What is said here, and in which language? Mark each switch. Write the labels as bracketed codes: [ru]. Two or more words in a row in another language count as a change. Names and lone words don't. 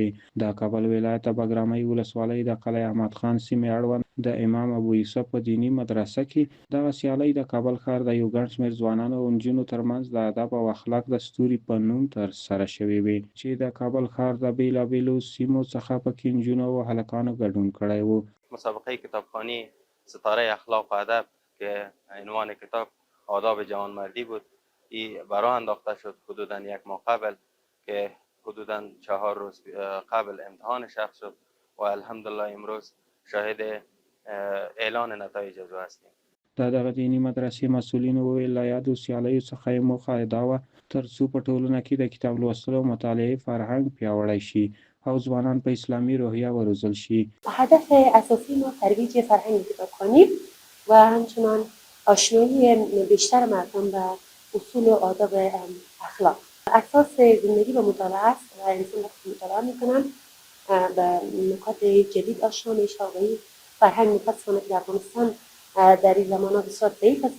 [ps] د کابل ولایت د بګرامۍ ولسوالۍ د قلعه احمد خان سیمې اړوند د امام ابو یوسف په دیني مدرسه کې دغه سیالۍ د کابل ښار د یو ګڼ شمېر ځوانانو او نجونو ترمنځ د ادب او اخلاق د ستوري په نوم ترسره شوې وې چې د کابل ښار د بېلابېلو سیمو څخه پکې نجونو او هلکانو ګډون کړی و. [fa] مسابقه کتابخوانی ستاره اخلاق و ادب که عنوان کتاب آداب جوانمردی بود، این برای انداخته شد حدوداً یک ماه قبل که حدوداً 4 روز قبل امتحان شخص شد و الحمدلله امروز شاهد اعلان نتایج از او هستیم. [ps] دغه دیني مدرسې مسؤلینو وویل له یادو سیالیو څخه یې موخه دا وه ترڅو په ټولنه کې د کتاب لوستلو او مطالعې فرهنګ پیاوړی شي او ځوانان په اسلامي روحیه وروزل شي. [fa] هدف اساسی ما ترویج فرهنگ کتابخوانی و همچنان آشنایی بیشتر مردم به اصول و آداب اخلاق. اساس زندگی به مطالعه است و انسان وقتی مطالعه میکنن به نکات جدید آشنا میشه و این فرهنگ متاسفانه در افغانستان در این زمانه بسیار ضعیف است.